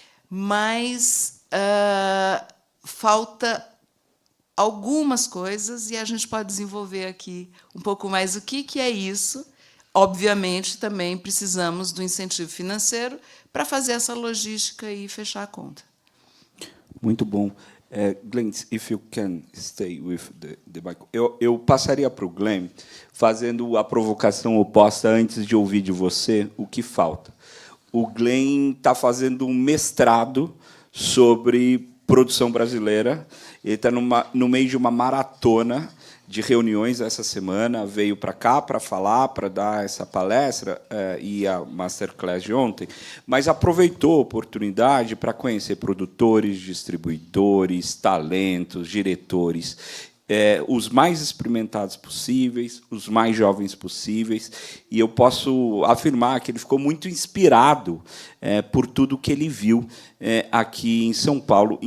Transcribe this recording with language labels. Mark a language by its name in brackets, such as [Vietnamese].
[Portuguese] Mas falta algumas coisas, e a gente pode desenvolver aqui um pouco mais o que é isso. Obviamente, também precisamos do incentivo financeiro para fazer essa logística e fechar a conta. Muito bom. [English] Glenn, if you can stay with the mic. [Portuguese] Eu passaria para o Glenn, fazendo a provocação oposta antes de ouvir de você o que falta. O Glenn está fazendo um mestrado sobre produção brasileira. Ele está no meio de uma maratona de reuniões essa semana, veio para cá para falar, para dar essa palestra e a masterclass de ontem, mas aproveitou a oportunidade para conhecer produtores, distribuidores, talentos, diretores, os mais experimentados possíveis, os mais jovens possíveis, e eu posso afirmar que ele ficou muito inspirado por tudo que ele viu aqui em São Paulo.